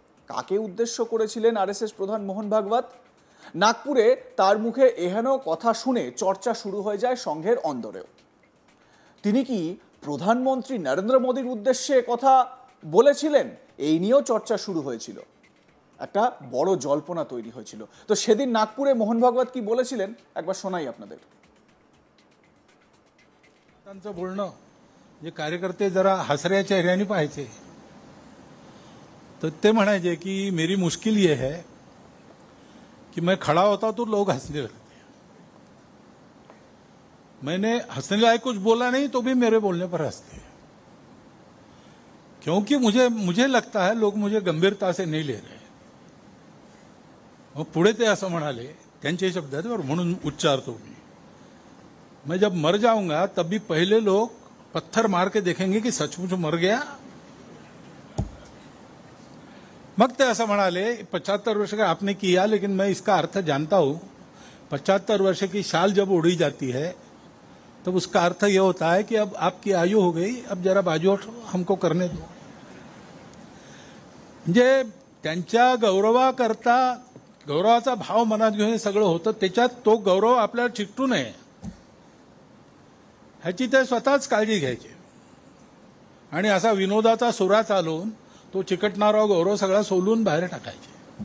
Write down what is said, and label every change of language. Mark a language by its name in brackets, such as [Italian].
[Bangla] কাকে উদ্দেশ্য করেছিলেন আরএসএস প্রধান মোহন ভাগবত? নাগপুরে তার মুখে এহেন কথা শুনে চর্চা শুরু হয়ে যায় সংঘের অন্দরেও। তিনি কি প্রধানমন্ত্রী নরেন্দ্র মোদীর উদ্দেশ্যে কথা বলেছিলেন? এই নিয়েও চর্চা শুরু হয়েছিল, একটা বড় জল্পনা তৈরি হয়েছিল। তো সেদিন নাগপুরে মোহন ভাগবত কি বলেছিলেন একবার শোনাই আপনাদের। [Marathi] बोलणं जे कार्यकर्ते जरा हसऱ्या चेहऱ्याने पाहायचे, तर ते म्हणायचे की [Hindi] मेरी मुश्किल ये है कि मैं खड़ा होता तो लोग हंसने लगते, मैंने हंसने लायक कुछ बोला नहीं तो भी मेरे बोलने पर हंसते हैं, क्योंकि मुझे लगता है लोग मुझे गंभीरता से नहीं ले रहे. [Marathi] मग पुढे ते असं म्हणाले, त्यांचे शब्द आहेत और म्हणून उच्चारतो मी, [Hindi] मैं जब मर जाऊंगा तब भी पहले लोग पत्थर मार के देखेंगे कि सचमुच मर गया. [Marathi] मग ते असं म्हणाले, [Hindi] 75 वर्ष का आपने किया, लेकिन मैं इसका अर्थ जानता हूं. 75 वर्ष की शाल जब उड़ी जाती है तब उसका अर्थ यह होता है कि अब आपकी आयु हो गई, अब जरा बाजू हटो, हमको करने दो. [Marathi] म्हणजे त्यांच्या गौरवाकरता गौरवाचा भाव मनात घेऊन हे सगळं होतं. त्याच्यात तो गौरव आपल्याला चिकटू नये ह्याची ते स्वतःच काळजी घ्यायची आणि असा विनोदाचा सुरा चालवून तो चिकटणारा गौरव सगळा सोलून बाहेर टाकायचे.